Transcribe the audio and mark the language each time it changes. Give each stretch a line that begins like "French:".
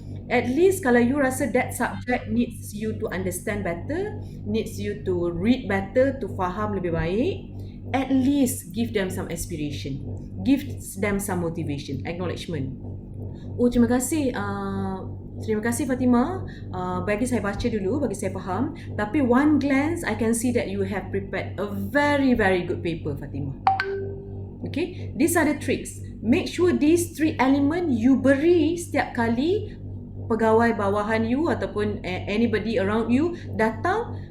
English: At least
Malay: kalau you rasa
English: that subject needs you to understand better, needs you to read better, to
Malay: faham lebih baik,
English: at least give them some aspiration, give them some motivation, acknowledgement.
Malay: Oh, terima kasih Terima kasih Fatimah. Bagi saya baca dulu, bagi saya faham.
English: Tapi one glance, I can see that you have prepared a very, very good paper, Fatimah. Okay, these are the tricks. Make sure these 3 element you
Malay: beri setiap kali pegawai bawahan
English: you ataupun anybody around you datang.